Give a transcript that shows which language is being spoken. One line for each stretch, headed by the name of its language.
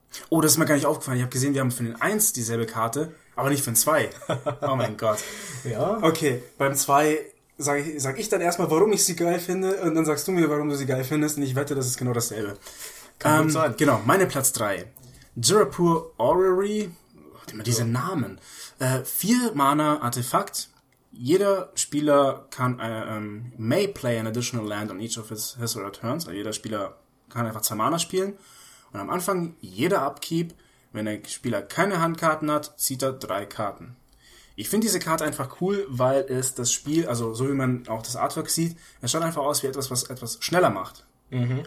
German: Oh, das ist mir gar nicht aufgefallen. Ich habe gesehen, wir haben für den 1 dieselbe Karte, aber nicht für den 2. Oh mein Gott. Ja. Okay, beim 2 sag ich dann erstmal, warum ich sie geil finde, und dann sagst du mir, warum du sie geil findest, und ich wette, das ist genau dasselbe. Kann gut sein. Genau, meine Platz 3. Zirapur Orrery. Warte mal, diese Namen. 4 Mana Artefakt. Jeder Spieler kann
English: may play an additional land on each of his or her turns.
German: Also jeder Spieler kann einfach 2 Mana spielen. Und am Anfang jeder Upkeep, wenn der Spieler keine Handkarten hat, zieht er 3 Karten. Ich finde diese Karte einfach cool, weil es das Spiel, also so wie man auch das Artwork sieht, es schaut einfach aus wie etwas, was etwas schneller macht. Mhm.